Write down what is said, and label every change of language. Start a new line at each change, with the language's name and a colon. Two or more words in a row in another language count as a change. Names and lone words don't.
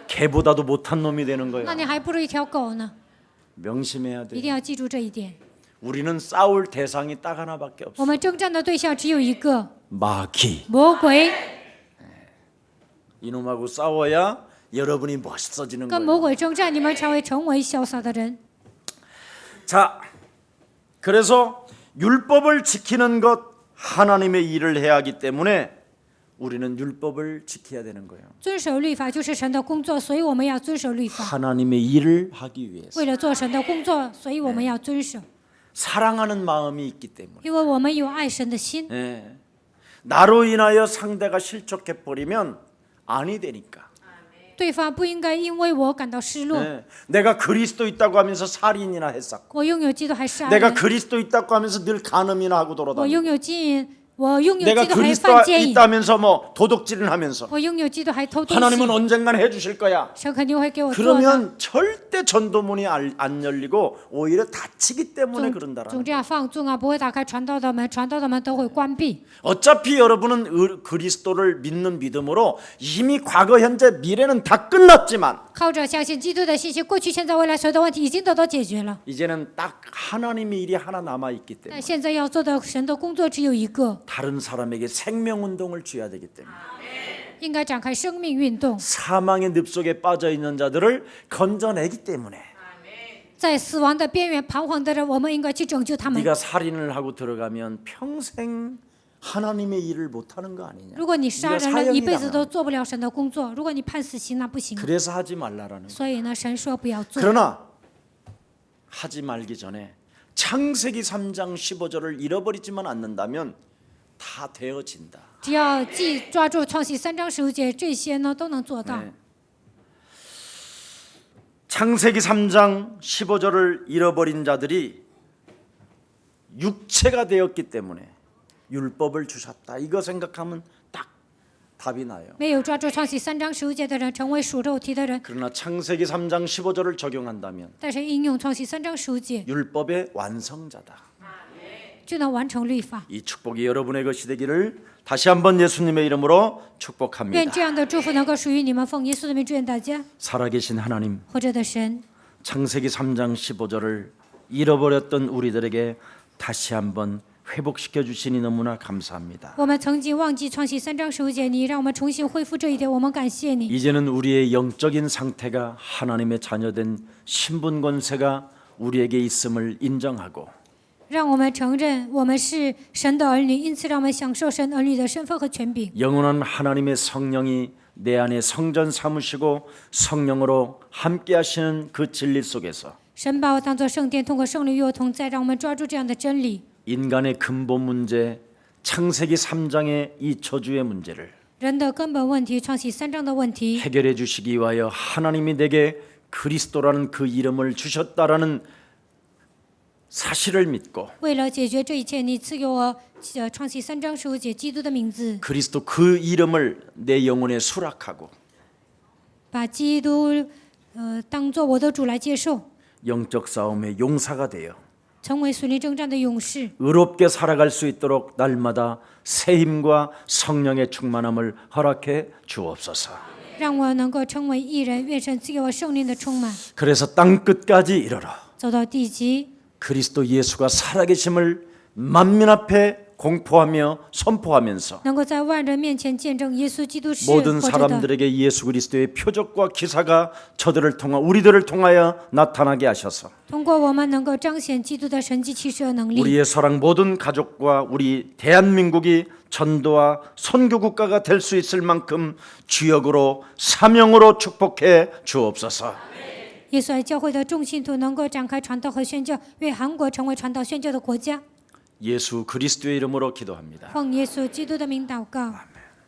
Korean: 개보다도 못한 놈이 되는
Chinese: 那
Korean: 거야.
Chinese: 你还不如一条狗呢。
Korean: 명심해야
Chinese: 一定
Korean: 돼.
Chinese: 要记住这一点。
Korean: 우리는 싸울 대상이 딱 하나밖에
Chinese: 我
Korean: 없어.
Chinese: 们征战的对象只有一个
Korean: 마귀.
Chinese: 魔鬼，
Korean: 이놈하고 싸워야 여러분이 멋있어지는
Chinese: 跟
Korean: 거예요.
Chinese: 魔鬼征战，你们才会成为潇洒的人。
Korean: 자, 그래서 율법을 지키는 것 하나님의 일을 해야 하기 때문에 우리는 율법을 지켜야 되는 거예요.
Chinese: 遵守律法就是神的工作，所以我们要遵守律法。
Korean: 하나님의 일을 하기 위해서
Chinese: 为了做神的工作，所以我们要遵守，
Korean: 사랑하는 마음이 있기 때문에
Chinese: 因为我们有爱神的心。
Korean: 나로 인하여 상대가 실족해 버리면 아니 되니까.
Chinese: 对方不应该因为我感到失落。
Korean: 내가 그리스도 있다고 하면서 살인이나 했었고
Chinese: 我拥有基督还杀
Korean: 내가
Chinese: 人，
Korean: 그리스도 있다고 하면서 늘 간음이나 하고
Chinese: 我
Korean: 돌아다니고
Chinese: 拥有我拥有
Korean: 내가
Chinese: 基督还
Korean: 그리스도
Chinese: 犯奸淫，
Korean: 있다면서 뭐 도둑질을 하면서
Chinese: 我拥有基督还偷东
Korean: 하나님은
Chinese: 西，
Korean: 언젠간 해주실 거야.
Chinese: 神肯定会给我做的。
Korean: 그러면 절대 전도문이 안 열리고 오히려 닫히기 때문에
Chinese: 总
Korean: 그런다라는
Chinese: 这样放纵啊，不会打开传道的门，传道的门都会关闭。
Korean: 어차피 여러분은 그리스도를 믿는 믿음으로 이미 과거 현재 미래는 다 끝났지만
Chinese: 靠着相信基督的信息，过去、现在、未来所有的问题已经得到解决了。
Korean: 이제는 딱 하나님의 일이 하나 남아있기
Chinese: 但
Korean: 때문에
Chinese: 现在要做的神的工作只有一个，
Korean: 다른 사람에게 생명운동을 줘야 되기 때문에
Chinese: 应该展开生命运动，
Korean: 사망의 늪속에 빠져있는 자들을 건져내기 때문에
Chinese: 在死亡的边缘彷徨的人，我们应该去拯救他们。
Korean: 네가 살인을 하고 들어가면 평생 하나님의 일을 못하는 거 아니냐.
Chinese: 如果你杀
Korean: 네가
Chinese: 人了，一辈子
Korean: 사형이다.
Chinese: 都做不了神的工作。如果你判死刑，那不行。
Korean: 그래서 하지 말라라는 거예요.
Chinese: 所以呢，神说不要做。
Korean: 그러나 하지 말기 전에 창세기 3장 15절을 잃어버리지만 않는다면 다 되어진다.
Chinese: 只要抓住创世3章15节，这些呢都能做到。
Korean: 네. 창세기 3장 15절을 잃어버린 자들이 육체가 되었기 때문에 율법을 주셨다. 이거 생각하면 딱 답이 나요.
Chinese: 没有抓住创启3章15节的人成为属肉体的人，
Korean: 그러나 창세기 3장 15절을 적용한다면
Chinese: 但是应用创启3章15节
Korean: 율법의 완성자다.
Chinese: 就能完成律法。
Korean: 이 축복이 여러분의 것이 되기를 다시 한번 예수님의 이름으로
Chinese: 愿
Korean: 축복합니다.
Chinese: 这样的祝福能够属于你们，奉耶稣的名祝愿大家。
Korean: 살아계신 하나님,
Chinese: 活着的神，
Korean: 창세기 3장 15절을 잃어버렸던 우리들에게 다시 한번 회복시켜 주시니 너무나 감사합니다.
Chinese: 我们曾经忘记创启3章15节，你让我们重新恢复这一点，我们感谢你。
Korean: 이제는 우리의 영적인 상태가 하나님의 자녀된 신분 권세가 우리에게 있음을 인정하고
Chinese: 让我们承认我们是神的儿女，因此让我们享受神儿女的身份和权柄。
Korean: 영원한 하나님의 성령이 내 안에 성전 삼으시고 성령으로 함께 하시는 그 진리 속에서
Chinese: 神把我当作圣殿，通过圣灵与我同在，让我们抓住这样的真理。
Korean: 인간의 근본 문제, 창세기 3장의 이 저주의 문제를
Chinese: 人的根本问题，创启3章的问题，
Korean: 해결해 주시기 위하여 하나님이 내게 그리스도라는 그 이름을 주셨다라는 사실을 믿고
Chinese: 为了解决这一切，你赐给我创启3章15节基督的名字，
Korean: 그리스도 그 이름을 내 영혼에 수락하고
Chinese: 把基督当做我的主来接受，
Korean: 영적 싸움의 용사가 되어
Chinese: 成为属灵征战的勇士，
Korean: 의롭게 살아갈 수 있도록 날마다 새 힘과 성령의 충만함을 허락해 주옵소서.
Chinese: 让我能够成为义人。愿神赐给我圣灵的充满，
Korean: 그래서 땅 끝까지 이르러
Chinese: 走到地极，
Korean: 그리스도 예수가 살아계심을 만민 앞에 공포하며 선포하면서
Chinese: 能够在万人面前见证耶稣基督是
Korean: 모든
Chinese: 活着的。
Korean: 사람들에게 예수 그리스도의 표적과 기사가 저들을 통하 우리들을 통하여 나타나게 하셔서
Chinese: 通过我们能够彰显基督的神迹奇事和能力，
Korean: 우리의 사랑 모든 가족과 우리 대한민국이 전도와 선교 국가가 될 수 있을 만큼 주역으로 사명으로 축복해 주옵소서.
Chinese: 耶稣爱教会的众信徒能够展开传道和宣教，愿韩国成为传道宣教的国家。
Korean: 예수 그리스도의 이름으로 기도합니다.
Chinese: 奉耶稣基督的名祷告。